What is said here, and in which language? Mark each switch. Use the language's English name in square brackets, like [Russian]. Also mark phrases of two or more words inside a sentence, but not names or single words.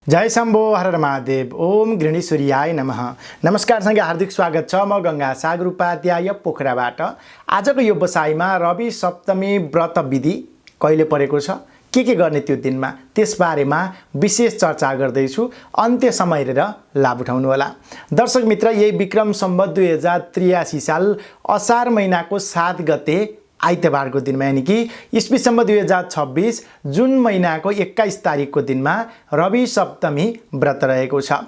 [Sanskrit] जय शम्भो हर महादेव ओम गृहिणी सूर्याय नमः। [Nepali] नमस्कार सँगै हार्दिक स्वागत छ। म गंगा सागर उपाध्याय पोखराबाट। आजको यो बसाइमा रवि सप्तमी व्रत विधि कहिले परेको छ, के गर्ने त्यो दिनमा, त्यसबारेमा विशेष चर्चा गर्दैछु। अन्त्यसम्म हेरेर लाभ उठाउनु होला। दर्शक मित्र, यही विक्रम सम्वत 2083 साल असार महिनाको 7 गते आइतबारको दिनमा, यानी कि इस्वी सम्वत 2026 जुन महिनाको 21 तारिकको दिनमा रवि सप्तमी व्रत रहेको छ।